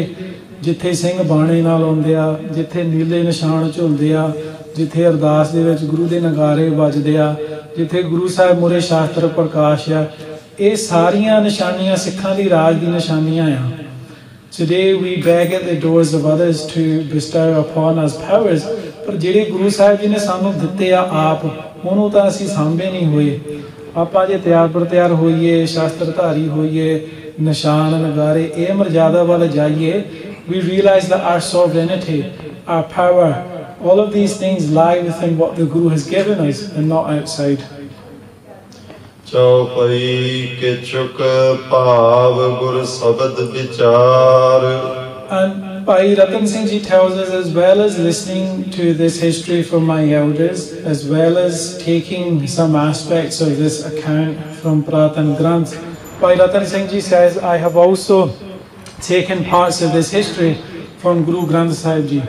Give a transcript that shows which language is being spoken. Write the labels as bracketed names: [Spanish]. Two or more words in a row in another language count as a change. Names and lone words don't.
[Punjabi] ਜਿੱਥੇ ਸਿੰਘ ਬਾਣੇ ਨਾਲ ਆਉਂਦੇ ਆ, ਜਿੱਥੇ ਨੀਲੇ ਨਿਸ਼ਾਨ ਝੁਲਦੇ ਆ, ਜਿੱਥੇ ਅਰਦਾਸ ਦੇ ਵਿੱਚ ਗੁਰੂ ਦੇ ਨਗਾਰੇ ਵੱਜਦੇ ਆ, ਜਿੱਥੇ ਗੁਰੂ ਸਾਹਿਬ ਮੂਹਰੇ ਸ਼ਾਸਤਰ ਪ੍ਰਕਾਸ਼ ਆ, ਇਹ ਸਾਰੀਆਂ ਨਿਸ਼ਾਨੀਆਂ ਸਿੱਖਾਂ ਦੀ ਰਾਜ ਦੀ ਨਿਸ਼ਾਨੀਆਂ ਆ. [English] Today we beg at the doors of others to bestow upon us powers, [Punjabi] ਪਰ ਜਿਹੜੇ ਗੁਰੂ ਸਾਹਿਬ ਜੀ ਨੇ ਸਾਨੂੰ ਦਿੱਤੇ ਆ ਆਪ, ਉਹਨੂੰ ਤਾਂ ਅਸੀਂ ਸਾਂਭੇ ਨਹੀਂ ਹੋਏ. ਆਪਾਂ ਜੇ ਤਿਆਰ ਪ੍ਰਤਿਆਰ ਹੋਈਏ, ਸ਼ਾਸਤਰ ਧਾਰੀ ਹੋਈਏ, ਨਿਸ਼ਾਨ ਨਗਾਰੇ, ਇਹ ਮਰਜ਼ਾਦਾ ਵੱਲ ਜਾਈਏ, [English] we realize that our sovereignty, our power, all of these things lie within what the Guru has given us and not outside. [Punjabi] ਚੌਪਈ ਕੇ ਚੁਕ ਭਾਵ ਗੁਰ ਸ਼ਬਦ ਵਿਚਾਰ. [English] And Bhai Ratan Singh Ji tells us, as well as listening to this history from my elders, as well as taking some aspects of this account from Pratan Granth, Bhai Ratan Singh Ji says, I have also taken parts of this history from Guru Granth Sahib Ji.